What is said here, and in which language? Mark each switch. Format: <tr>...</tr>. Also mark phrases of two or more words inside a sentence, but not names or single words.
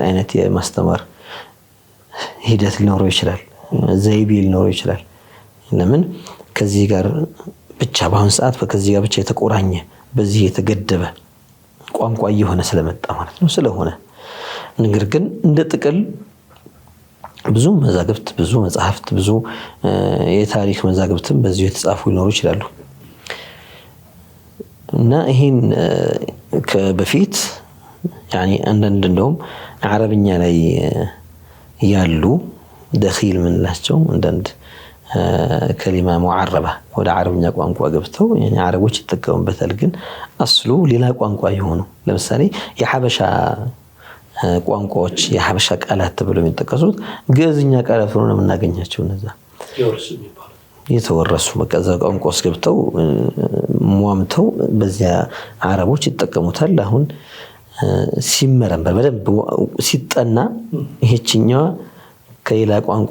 <am>አይነት የማስተማር ሂደት ሊኖረው ይችላል፣ ዘይቤ ሊኖረው ይችላል። ለምን ከዚህ ጋር ብቻ በአሁን ሰዓት ከዚህ ጋር ብቻ የተቆራኘ በዚህ የተገደበ ቋንቋ እየሆነ ስለመጣ ማለት ነው። ስለሆነ ነገር ግን እንደ ጥቅል ብዙ መዛግብት ብዙ መጽሐፍት ብዙ የታሪክ መዛግብትም በዚህ የተጻፉ ሊኖሩ ይችላሉ። እና ይሄን ከበፊት يعني አንዳንድ እንደውም አረብኛ ላይ ያሉ</am> <ar>دخيل من</ar> <am>ላቸው አንዳንድ</am> <ar>كلمة معربة</ar> <am>ወደ አረብኛ ቋንቋ ገብተው يعني አረቦች ይጠቀሙበታል ግን አስሉ ሌላ ቋንቋ ይሆኑ። ለምሳሌ የሐበሻ ቋንቋዎች የሐበሻ ቃላት ተብለው የሚጠቀሱት ግዕዝኛ ቃላት ሆነው የምናገኛቸው እነዛ የተወረሱ መቀዛ ቋንቋዎች ገብተው ሟምተው በዚያ አረቦች ይጠቀሙታል። አሁን ሲመረመር በደንብ ሲጠና ይሄችኛዋ ከሌላ ቋንቋ</am>